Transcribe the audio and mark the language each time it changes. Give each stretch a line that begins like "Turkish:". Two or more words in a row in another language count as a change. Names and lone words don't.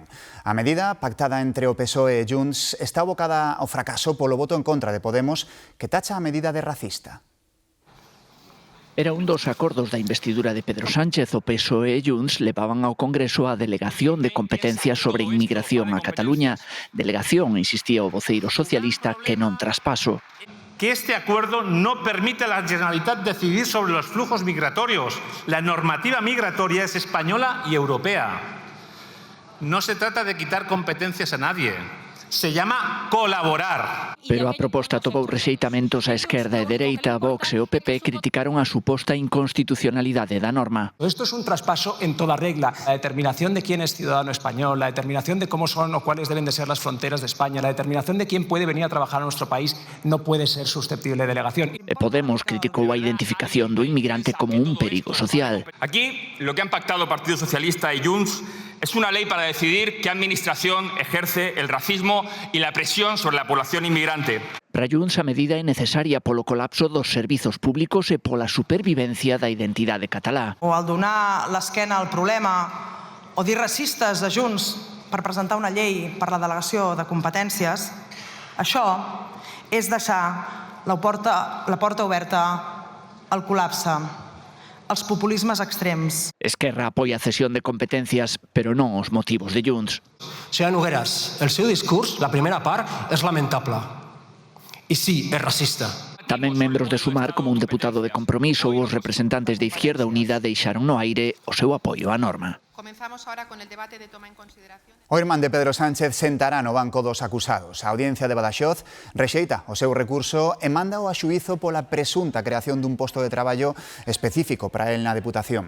Galician: A medida, pactada entre o PSOE e Junts, está abocada ao fracaso polo voto en contra de Podemos, que tacha a medida de racista. Era un dos acordos da investidura de Pedro Sánchez. O PSOE e Junts levaban ao Congreso a delegación de competencias sobre inmigración a Cataluña. Delegación, insistía o voceiro socialista, que non traspaso.
Spanish: Que este acuerdo no permite a la Generalitat decidir sobre los flujos migratorios. La normativa migratoria es española y europea. No se trata de quitar competencias a nadie. Se llama colaborar.
Galician: Pero a proposta topou rexeitamentos a esquerda e dereita. Vox e o PP criticaron a suposta inconstitucionalidade da norma.
Spanish: Esto es un traspaso en toda regla. La determinación de quién es ciudadano español, la determinación de cómo son o cuáles deben de ser las fronteras de España, la determinación de quién puede venir a trabajar a nuestro país no puede ser susceptible de delegación.
Galician: E Podemos criticou a identificación do inmigrante como un perigo social.
Spanish: Aquí lo que han pactado Partido Socialista y Junts es una ley para decidir qué administración ejerce el racismo y la presión sobre la población inmigrante.
Galician: Para Junts a medida é necesaria polo colapso dos servizos públicos e pola supervivencia da identidade catalá.
Catalan: O al donar l'esquena al problema o dir racistes de Junts per presentar una llei per la delegació de competències, això és deixar la porta oberta al col·lapse, als populismes extrems.
Galician: Esquerra apoia a cesión de competencias, pero non os motivos de Junts.
Catalan: Señora Nogueras, el seu discurs, la primera part, és lamentable. I sí, és racista.
Galician: Tamén membros de Sumar, como un deputado de Compromiso ou os representantes de Izquierda Unida, deixaron no aire o seu apoio á norma.
Spanish: Comenzamos ahora con el debate de toma en consideración.
Galician: O irmán de Pedro Sánchez sentará no banco dos acusados. A Audiencia de Badaxoz rexeita o seu recurso e mándao a xuízo pola presunta creación dun posto de traballo específico para el na Deputación.